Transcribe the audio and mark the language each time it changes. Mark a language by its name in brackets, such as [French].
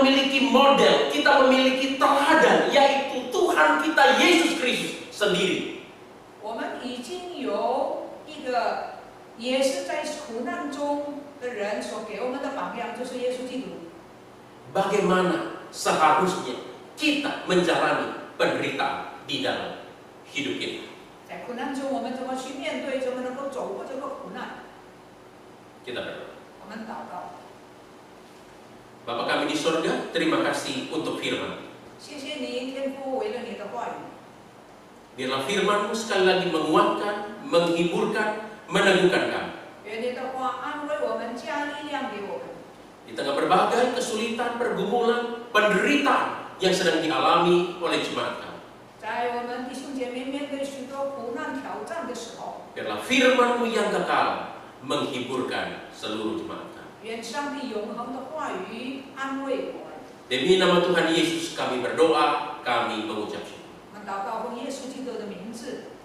[Indonesian] memiliki model, kita memiliki teladan, yaitu Tuhan kita Yesus Kristus sendiri. [Chinese] 我们已经有一个也是在苦难中的人所给我们的榜样，就是耶稣基督。 [Indonesian] Bagaimana seharusnya kita menjalani penderitaan di dalam hidup kita. [Chinese] 在苦难中，我们怎么去面对，怎么能够走过这个苦难？ [Indonesian] Kita berdoa. [Chinese] 我们祷告， [Indonesian] Bapa kami di surga, terima kasih untuk firman. [Chinese] 谢谢你，天父，为了你的话语， [Indonesian] Biarlah firman-Mu sekali lagi menguatkan, menghiburkan, meneguhkan kami. [Chinese] 愿你的话安慰我们，加力量给我们。 [Indonesian] Di tengah berbagai kesulitan, pergumulan, penderitaan yang sedang dialami oleh jemaat kami. [Chinese] 在我们弟兄姐妹面对许多苦难挑战的时候， [Indonesian] Biarlah firman-Mu yang kekal menghiburkan seluruh jemaat kami. [Chinese] 愿上帝永恒的话语安慰我们。 [Indonesian] Demi nama Tuhan Yesus kami berdoa, kami mengucap syukur. [Chinese] 我们祷告奉耶稣基督的名字，